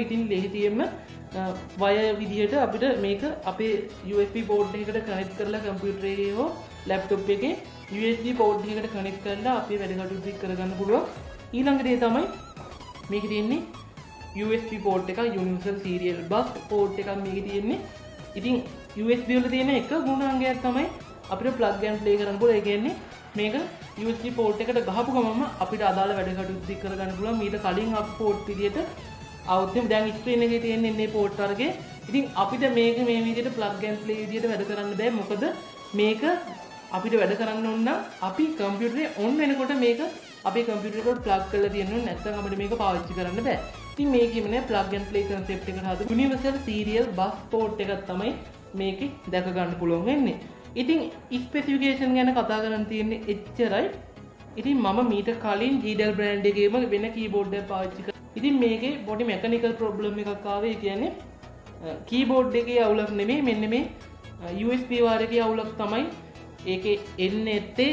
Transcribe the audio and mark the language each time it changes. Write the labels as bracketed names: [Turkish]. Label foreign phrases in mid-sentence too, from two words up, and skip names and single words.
[Sinhala] ඉතින් ලේසියෙන්ම වයර් විදියට අපිට මේක අපේ [English] USB port [Sinhala] එකකට කනෙක්ට් කරලා කම්පියුටර් එකේ හෝ ලැප්ටොප් එකේ [English] USB port [Sinhala] එකකට කනෙක්ට් කරලා අපේ වැඩ කටයුතු කරගන්න පුළුවන්. ඊළඟ දේ තමයි මේකේ තියෙන්නේ [English] USB port [Sinhala] එකක් [English] Universal Serial Bus port [Sinhala] එකක් මේකේ තියෙන්නේ. ඉතින් USB වල තියෙන එක ගුණාංගයක් තමයි අපිට [English] plug and play [Sinhala] කරන්න පුළුවන්. ඒ කියන්නේ මේක [English] USB port [Sinhala] එකට ගහපු ගමන්ම අපිට අදාළ වැඩ කටයුතු කරගන්න පුළුවන්. මීට කලින් අපි පෝට් විදියට අවුත් දැන් ස්ක්‍රීන් එකේ තියෙන්නේ මේ පෝට් වර්ගේ. ඉතින් අපිට මේක මේ විදියට [English] plug and play [Sinhala] විදියට වැඩ කරන්න බෑ. මොකද මේක අපිට වැඩ කරන්න ඕන නම් අපි කම්පියුටරේ on වෙනකොට මේක අපේ කම්පියුටර් එකට plug කරලා තියෙන්න ඕනේ. නැත්නම් අපිට මේක පාවිච්චි කරන්න බෑ. ඉතින් මේකෙම නේ [English] plug and play concept [Sinhala] එකට හදපු [English] Universal Serial Bus port [Sinhala] එකක් තමයි මේකේ දැක ගන්න පුළුවන් වෙන්නේ. ඉතින් ස්පෙસિෆිකේෂන් ගැන කතා කරන්න තියෙන්නේ එච්චරයි. ඉතින් මම මීට කලින් G-Del brand එකේම වෙන කීබෝඩ් එකක් පාවිච්චි කරා. ඉතින් මේකේ පොඩි [English] mechanical problem [Sinhala] එකක් ආවේ. ඒ කියන්නේ කීබෝඩ් එකේ අවුලක් නෙමෙයි මෙන්න මේ [English] USB wire [Sinhala] එකේ අවුලක් තමයි ඒකේ එන්නේ නැත්තේ.